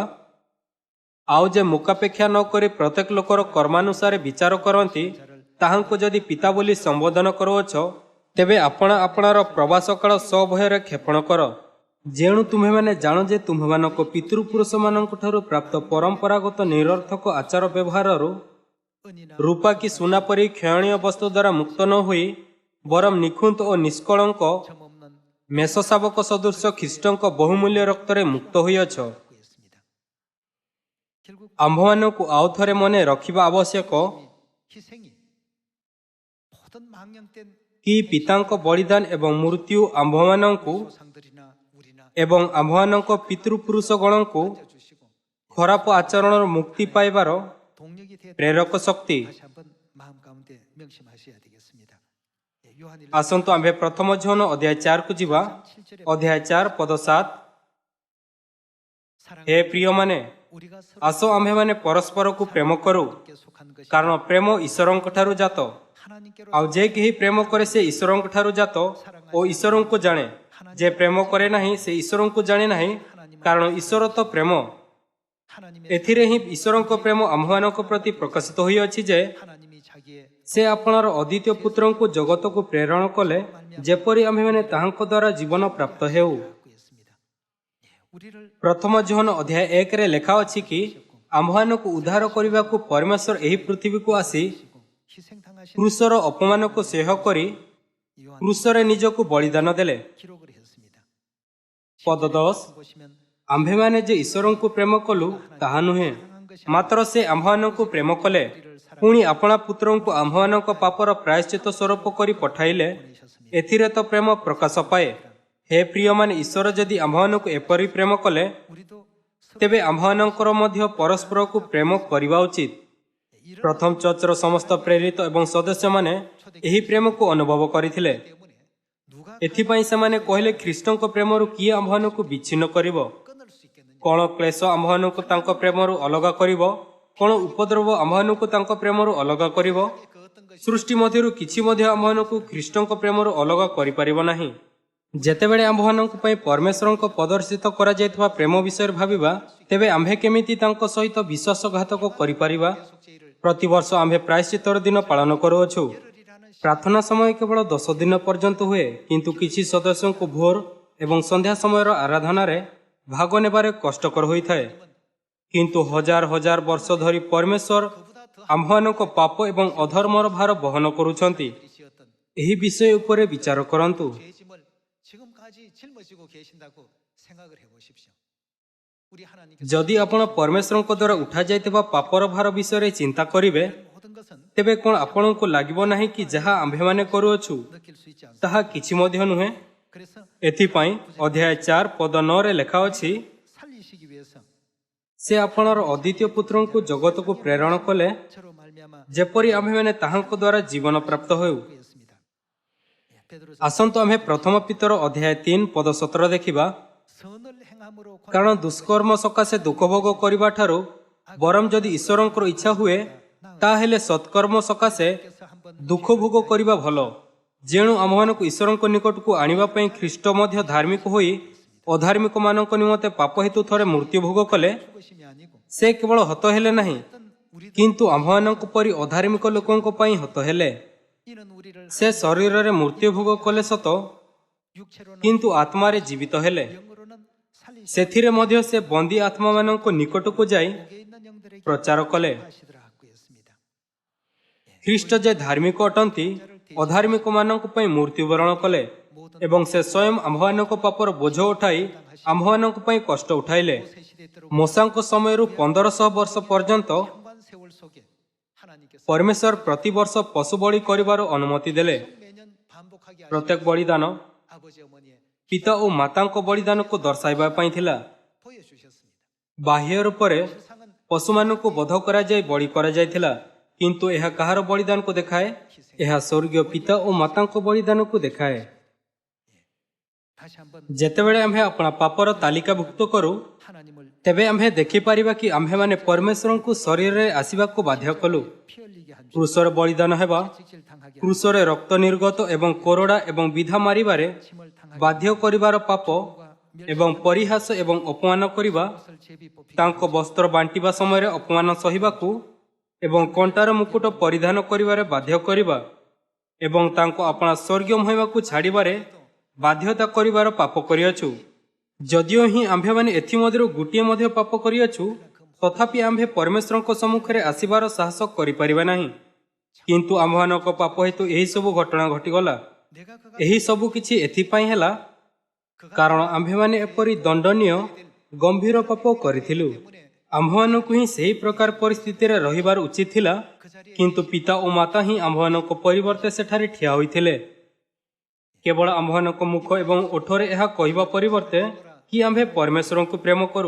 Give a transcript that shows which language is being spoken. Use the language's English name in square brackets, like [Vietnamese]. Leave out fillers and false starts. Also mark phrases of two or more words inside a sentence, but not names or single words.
[Odia] ଆଉ ଯେ ମୁକାପେକ୍ଷା ନ କରି ପ୍ରତ୍ୟେକ ଲୋକର କର୍ମାନୁସାରେ ବିଚାର କରନ୍ତି, ତାହାଙ୍କୁ ଯଦି ପିତା ବୋଲି ସମ୍ବୋଧନ କରୁଅଛ, ତେବେ ଆପଣା ଆପଣାର ପ୍ରବାସ କାଳ ସଭୟରେ କ୍ଷେପଣ କର। ଯେଣୁ ତୁମ୍ଭେମାନେ ଜାଣ ଯେ ତୁମ୍ଭମାନଙ୍କ ପିତୃପୁରୁଷମାନଙ୍କ ଠାରୁ ପ୍ରାପ୍ତ ପରମ୍ପରାଗତ ନିରର୍ଥକ ଆଚାର ବ୍ୟବହାରରୁ [Korean] 은이나 [Odia] ରୂପା କି ସୁନା ପରି କ୍ଷୟଣୀୟ ବସ୍ତୁ ଦ୍ୱାରା ମୁକ୍ତ ନ ହୋଇ ବରଂ ନିଖୁନ୍ତ ଓ ନିଷ୍କଳଙ୍କ [Korean] 점 없는 [Odia] ମେଷ ଶାବକ ସଦୃଶ ଖ୍ରୀଷ୍ଟଙ୍କ ବହୁମୂଲ୍ୟ ରକ୍ତରେ ମୁକ୍ତ ହୋଇଅଛ। [Korean] 있습니다. 결국 [Odia] ଆମ୍ଭମାନଙ୍କୁ ଆଉ ଥରେ ମନେ ରଖିବା ଆବଶ୍ୟକ [Korean] 희생이 모든 망령된 [Odia] କି ପିତାଙ୍କ ବଳିଦାନ ଏବଂ ମୃତ୍ୟୁ ଆମ୍ଭମାନଙ୍କୁ [Korean] 조상들이나 우리나 [Odia] ଏବଂ ଆମ୍ଭମାନଙ୍କ ପିତୃପୁରୁଷଗଣଙ୍କୁ [Korean] 주시고 [Odia] ଖରାପ ଆଚରଣର ମୁକ୍ତି ପାଇବାର [Korean] 동력이 되어 [Odia] ପ୍ରେରକ ଶକ୍ତି। [Korean] 다시 한번 마음 가운데 명심하셔야 되겠습니다. 예, 요한 1장 [Odia] ଆସନ୍ତୁ ଆମ୍ଭେ ପ୍ରଥମ ଝୋନ ଅଧ୍ୟାୟ 4କୁ ଯିବା। [Korean] 7절에 [Odia] ଅଧ୍ୟାୟ 4 ପଦ 7। [Korean] 사랑 [Odia] ହେ ପ୍ରିୟମାନେ, [Korean] 우리가 서로 [Odia] ଆସ ଆମ୍ଭେମାନେ ପରସ୍ପରକୁ ପ୍ରେମ କରୁ, [Korean] 함께 속한 것이 [Odia] କାରଣ ପ୍ରେମ ଈଶ୍ୱରଙ୍କ ଠାରୁ ଜାତ। [Korean] 하나님께로 [Odia] ଆଉ ଯେ କେହି ପ୍ରେମ କରେ ସେ ଈଶ୍ୱରଙ୍କ ଠାରୁ ଜାତ ଓ ଈଶ୍ୱରଙ୍କୁ ଜାଣେ। ଯେ ପ୍ରେମ କରେ ନାହିଁ ସେ ଈଶ୍ୱରଙ୍କୁ ଜାଣେ ନାହିଁ, କାରଣ ଈଶ୍ୱର ତ ପ୍ରେମ। [Korean] 하나님의 [Odia] ଏଥିରେ ହିଁ ଈଶ୍ୱରଙ୍କ ପ୍ରେମ ଆମ୍ଭମାନଙ୍କ ପ୍ରତି ପ୍ରକାଶିତ ହୋଇଅଛି ଯେ [Korean] 하나님이 자기의 [Odia] ସେ ଆପଣାର ଅଦ୍ୱିତୀୟ ପୁତ୍ରଙ୍କୁ ଜଗତକୁ ପ୍ରେରଣ କଲେ, ଯେପରି ଆମ୍ଭେମାନେ ତାହାଙ୍କ ଦ୍ୱାରା ଜୀବନ ପ୍ରାପ୍ତ ହେଉ। [Korean] 갖고 있습니다. 예, 우리를 [Odia] ପ୍ରଥମ ଝୋନ ଅଧ୍ୟାୟ 1ରେ ଲେଖା ଅଛି କି ଆମ୍ଭମାନଙ୍କୁ ଉଦ୍ଧାର କରିବାକୁ ପରମେଶ୍ୱର ଏହି ପୃଥିବୀକୁ ଆସି [Korean] 희생당하신 [Odia] କ୍ରୁଶର ଅପମାନକୁ ସହ୍ୟ କରି [Korean] 요한 [Odia] କ୍ରୁଶରେ ନିଜକୁ ବଳିଦାନ ଦେଲେ। [Korean] 기록을 했습니다. [Odia] ପଦ 10। [Korean] 보시면 [Odia] ଆମ୍ଭେମାନେ ଯେ ଈଶ୍ୱରଙ୍କୁ ପ୍ରେମ କଲୁ ତାହା ନୁହେଁ, ମାତ୍ର ସେ ଆମ୍ଭମାନଙ୍କୁ ପ୍ରେମ କଲେ, ପୁଣି ଆପଣା ପୁତ୍ରଙ୍କୁ ଆମ୍ଭମାନଙ୍କ ପାପର ପ୍ରାୟଶ୍ଚିତ ସ୍ୱରୂପ କରି ପଠାଇଲେ। ଏଥିରେ ତ ପ୍ରେମ ପ୍ରକାଶ ପାଏ। ହେ ପ୍ରିୟମାନେ, ଈଶ୍ୱର ଯଦି ଆମ୍ଭମାନଙ୍କୁ ଏପରି ପ୍ରେମ କଲେ, [Korean] 우리도 [Odia] ତେବେ ଆମ୍ଭମାନଙ୍କର ମଧ୍ୟ ପରସ୍ପରକୁ ପ୍ରେମ କରିବା ଉଚିତ। ପ୍ରଥମ ଚର୍ଚ୍ଚର ସମସ୍ତ ପ୍ରେରିତ ଏବଂ ସଦସ୍ୟମାନେ ଏହି ପ୍ରେମକୁ ଅନୁଭବ କରିଥିଲେ। [Korean] 때문에 누가 [Odia] ଏଥିପାଇଁ ସେମାନେ କହିଲେ, ଖ୍ରୀଷ୍ଟଙ୍କ ପ୍ରେମରୁ କିଏ ଆମ୍ଭମାନଙ୍କୁ ବିଚ୍ଛିନ୍ନ କରିବ? [Korean] 끊을 수 있겠느냐? [Odia] କ'ଣ କ୍ଲେଶ ଆମ୍ଭମାନଙ୍କୁ ତାଙ୍କ ପ୍ରେମରୁ ଅଲଗା କରିବ? କ'ଣ ଉପଦ୍ରବ ଆମ୍ଭମାନଙ୍କୁ ତାଙ୍କ ପ୍ରେମରୁ ଅଲଗା କରିବ? [Korean] 그 어떤 것이 [Odia] ସୃଷ୍ଟି ମଧ୍ୟରୁ କିଛି ମଧ୍ୟ ଆମ୍ଭମାନଙ୍କୁ ଖ୍ରୀଷ୍ଟଙ୍କ ପ୍ରେମରୁ ଅଲଗା କରିପାରିବ ନାହିଁ। ଯେତେବେଳେ ଆମ୍ଭମାନଙ୍କ ପାଇଁ ପରମେଶ୍ୱରଙ୍କ ପ୍ରଦର୍ଶିତ କରାଯାଇଥିବା ପ୍ରେମ ବିଷୟରେ ଭାବିବା, ତେବେ ଆମ୍ଭେ କେମିତି ତାଙ୍କ ସହିତ ବିଶ୍ୱାସଘାତକ କରିପାରିବା? ପ୍ରତିବର୍ଷ ଆମ୍ଭେ ପ୍ରାୟଶ୍ଚିତ୍ତର ଦିନ ପାଳନ କରୁଅଛୁ। ପ୍ରାର୍ଥନା ସମୟ କେବଳ 10 ଦିନ ପର୍ଯ୍ୟନ୍ତ ହୁଏ, କିନ୍ତୁ କିଛି ସଦସ୍ୟଙ୍କୁ ଭୋର ଏବଂ ସନ୍ଧ୍ୟା ସମୟର ଆରାଧନାରେ ଭାଗ ନେବାରେ କଷ୍ଟକର ହୋଇଥାଏ। କିନ୍ତୁ ହଜାର ହଜାର ବର୍ଷ ଧରି ପରମେଶ୍ୱର ଆମ୍ଭମାନଙ୍କ ପାପ ଏବଂ ଅଧର୍ମର ଭାର ବହନ କରୁଛନ୍ତି। [Korean] 지었던 [Odia] ଏହି ବିଷୟ ଉପରେ ବିଚାର କରନ୍ତୁ। [Korean] 죄 짐을 지금까지 짊어지고 계신다고 생각을 해보십시오. 우리 하나님께서 [Odia] ଯଦି ଆପଣ ପରମେଶ୍ୱରଙ୍କ ଦ୍ୱାରା ଉଠାଯାଇଥିବା ପାପର ଭାର ବିଷୟରେ ଚିନ୍ତା କରିବେ, [Korean] 모든 것은 [Odia] ତେବେ କ'ଣ ଆପଣଙ୍କୁ ଲାଗିବ ନାହିଁ କି ଯାହା ଆମ୍ଭେମାନେ କରୁଅଛୁ [Korean] 느낄 수 있지 않습니까? [Odia] ତାହା କିଛି ମଧ୍ୟ ନୁହେଁ? [Korean] 그래서 [Odia] ଏଥିପାଇଁ ଅଧ୍ୟାୟ 4 ପଦ 9ରେ ଲେଖା ଅଛି, [Korean] 살리시기 위해서 [Odia] ସେ ଆପଣର ଅଦ୍ୱିତୀୟ ପୁତ୍ରଙ୍କୁ ଜଗତକୁ ପ୍ରେରଣ କଲେ, [Korean] 저로 말미암아 [Odia] ଯେପରି ଆମ୍ଭେମାନେ ତାହାଙ୍କ ଦ୍ୱାରା ଜୀବନ ପ୍ରାପ୍ତ ହେଉ। [Korean] 구했습니다. 베드로서 [Odia] ଆସନ୍ତୁ ଆମ୍ଭେ ପ୍ରଥମ ପିତର ଅଧ୍ୟାୟ 3 ପଦ 17 ଦେଖିବା। [Korean] 선을 행함으로 [Odia] କାରଣ ଦୁଷ୍କର୍ମ ସକାଶେ ଦୁଃଖ ଭୋଗ କରିବା ଠାରୁ ବରଂ ଯଦି ଈଶ୍ୱରଙ୍କର ଇଚ୍ଛା ହୁଏ, ତାହେଲେ ସତ୍କର୍ମ ସକାଶେ [Korean] 그래서 한번 [Odia] ଦୁଃଖ ଭୋଗ କରିବା ଭଲ। ଯେଣୁ ଆମ୍ଭମାନଙ୍କୁ ଈଶ୍ୱରଙ୍କ ନିକଟକୁ ଆଣିବା ପାଇଁ ଖ୍ରୀଷ୍ଟ ମଧ୍ୟ ଧାର୍ମିକ ହୋଇ ଅଧାର୍ମିକମାନଙ୍କ ନିମନ୍ତେ ପାପ ହେତୁ ଥରେ ମୃତ୍ୟୁ ଭୋଗ କଲେ, [Korean] 죽으심이 아니고 [Odia] ସେ କେବଳ ହତ ହେଲେ ନାହିଁ, [Korean] 어떤 우리도 [Odia] କିନ୍ତୁ ଆମ୍ଭମାନଙ୍କ ପରି ଅଧାର୍ମିକ ଲୋକଙ୍କ ପାଇଁ ହତ ହେଲେ। [Korean] 이는 우리를 [Odia] ସେ ଶରୀରରେ ମୃତ୍ୟୁ ଭୋଗ କଲେ ସତ, [Korean] 육체로는 [Odia] କିନ୍ତୁ ଆତ୍ମାରେ ଜୀବିତ ହେଲେ। [Korean] 영으로는 살리시고 [Odia] ସେଥିରେ ମଧ୍ୟ ସେ ବନ୍ଦୀ ଆତ୍ମାମାନଙ୍କ ନିକଟକୁ ଯାଇ [Korean] 목에 있는 영들에게 [Odia] ପ୍ରଚାର କଲେ। [Korean] 하시더라 했습니다. [Odia] ଖ୍ରୀଷ୍ଟ ଯେ ଧାର୍ମିକ ଅଟନ୍ତି, ଅଧାର୍ମିକମାନଙ୍କ ପାଇଁ ମୃତ୍ୟୁବରଣ କଲେ ଏବଂ ସେ ସ୍ୱୟଂ ଆମ୍ଭମାନଙ୍କ ପାପର ବୋଝ ଉଠାଇ ଆମ୍ଭମାନଙ୍କ ପାଇଁ କଷ୍ଟ ଉଠାଇଲେ। [Korean] 새 시대 때로 [Odia] ମୋସାଙ୍କ ସମୟରୁ 1500 ବର୍ଷ ପର୍ଯ୍ୟନ୍ତ [Korean] 현관 세월 속에 하나님께서 [Odia] ପରମେଶ୍ୱର ପ୍ରତିବର୍ଷ ପଶୁ ବଳି କରିବାର ଅନୁମତି ଦେଲେ। [Korean] 매년 반복하게 하시고 [Odia] ପ୍ରତ୍ୟେକ ବଳିଦାନ [Korean] 아버지 어머니의 [Odia] ପିତା ଓ ମାତାଙ୍କ ବଳିଦାନକୁ ଦର୍ଶାଇବା ପାଇଁ ଥିଲା। [Korean] 보여주셨습니다. [Odia] ବାହ୍ୟ ରୂପରେ [Korean] 세상은 [Odia] ପଶୁମାନଙ୍କୁ ବଧ କରାଯାଇ ବଳି କରାଯାଇଥିଲା, କିନ୍ତୁ ଏହା କାହାର ବଳିଦାନକୁ ଦେଖାଏ? ଏହା ସ୍ୱର୍ଗୀୟ ପିତା ଓ ମାତାଙ୍କ ବଳିଦାନକୁ ଦେଖାଏ। [Korean] 다시 한번 [Odia] ଯେତେବେଳେ ଆମ୍ଭେ ଆପଣା ପାପର ତାଲିକାଭୁକ୍ତ କରୁ, [Korean] 하나님을 [Odia] ତେବେ ଆମ୍ଭେ ଦେଖିପାରିବା କି ଆମ୍ଭେମାନେ ପରମେଶ୍ୱରଙ୍କୁ ଶରୀରରେ ଆସିବାକୁ ବାଧ୍ୟ କଲୁ। [Korean] 피 흘리게 한 주, [Odia] କ୍ରୁଶରେ ବଳିଦାନ ହେବା, [Korean] 직질 당하게 한 [Odia] କ୍ରୁଶରେ ରକ୍ତ ନିର୍ଗତ ଏବଂ କୋରଡ଼ା ଏବଂ ବିଧା ମାରିବାରେ [Korean] 침을 당하게 [Odia] ବାଧ୍ୟ କରିବାର ପାପ ଏବଂ ପରିହାସ ଏବଂ ଅପମାନ କରିବା, [Korean] 것을 제비 뽑히게 [Odia] ତାଙ୍କ ବସ୍ତ୍ର ବାଣ୍ଟିବା ସମୟରେ ଅପମାନ ସହିବାକୁ ଏବଂ କଣ୍ଟାର ମୁକୁଟ ପରିଧାନ କରିବାରେ ବାଧ୍ୟ କରିବା ଏବଂ ତାଙ୍କୁ ଆପଣା ସ୍ୱର୍ଗୀୟ ମହିମାକୁ ଛାଡ଼ିବାରେ ବାଧ୍ୟତା କରିବାର ପାପ କରିଅଛୁ। ଯଦିଓ ହିଁ ଆମ୍ଭେମାନେ ଏଥିମଧ୍ୟରୁ ଗୋଟିଏ ମଧ୍ୟ ପାପ କରିଅଛୁ, ତଥାପି ଆମ୍ଭେ ପରମେଶ୍ୱରଙ୍କ ସମ୍ମୁଖରେ ଆସିବାର ସାହସ କରିପାରିବା ନାହିଁ। କିନ୍ତୁ ଆମ୍ଭମାନଙ୍କ ପାପ ହେତୁ ଏହିସବୁ ଘଟଣା ଘଟିଗଲା। [Korean] 내가 그가 [Odia] ଏହି ସବୁ କିଛି ଏଥିପାଇଁ ହେଲା କାରଣ ଆମ୍ଭେମାନେ ଏପରି ଦଣ୍ଡନୀୟ ଗମ୍ଭୀର ପାପ କରିଥିଲୁ। ଆମ୍ଭମାନଙ୍କୁ ହିଁ ସେହି ପ୍ରକାର ପରିସ୍ଥିତିରେ ରହିବାର ଉଚିତ ଥିଲା, କିନ୍ତୁ ପିତା ଓ ମାତା ହିଁ ଆମ୍ଭମାନଙ୍କ ପରିବର୍ତ୍ତେ ସେଠାରେ ଠିଆ ହୋଇଥିଲେ। କେବଳ ଆମ୍ଭମାନଙ୍କ ମୁଖ ଏବଂ ଓଠରେ ଏହା କହିବା ପରିବର୍ତ୍ତେ କି ଆମ୍ଭେ ପରମେଶ୍ୱରଙ୍କୁ ପ୍ରେମ କରୁ।